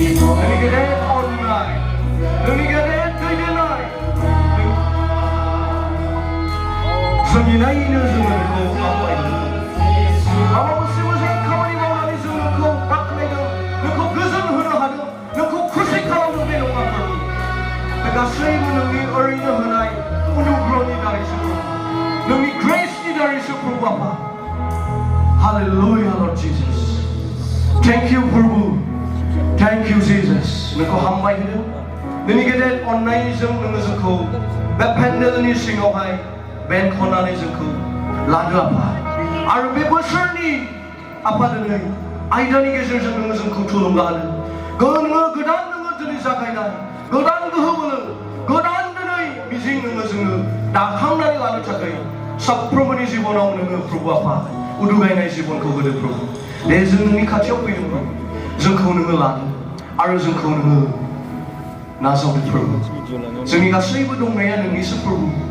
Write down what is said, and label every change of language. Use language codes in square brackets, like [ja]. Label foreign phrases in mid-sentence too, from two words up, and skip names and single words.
[brx] नोंनि गेदेर अननाय नोंनि गेदेर दैदेननाय जोंनि नायनो जोङो नोंखौ हामबायहोदों माबा मोनसे मोजां खामानि मावनानै जों नोंखौ बाख्नायदों नोंखौ गोजोन होनो हादों नोंखौ खुसि खालामनो बे नङा प्रभु बे गासैबो नोंनि ओरैनो होनाय अनुग्रहनि दारैसो नोंनि ग्रेसनि दारैसो प्रभु आफा [en] Hallelujah Lord Jesus Thank you [brx] प्रभु [en] Thank you Jesus [brx] नोंखौ हामबाय होदों नोंनि गेदेर अननायजों नोङो जोंखौ बे पेन्डेलनि सिङावहाय बेंखननानै जोंखौ लादो आफा आरो बे बोसोरनि आफा दिनै आयदानि गेजेरजों नोङो जोंखौ थुलुंगा होदों नोङो गोदान नोङो दिनै जागायनाय गोदान गोहो बोलो गोदान दिनै मिजिं नोङो जोङो दाखांनानै लानो थाखाय साफ्रोमबोनि जिबनाव नोङो प्रभु आफा उदुगायनाय जिबनखौ होदो प्रभु दे जों नोंनि खाथियाव फैदों प्रभु जोंखौ नोङो लादो आरो जोंखौ नोङो नाजावदो प्रभु जोंनि गासैबो दंनाया नोंनिसो प्रभु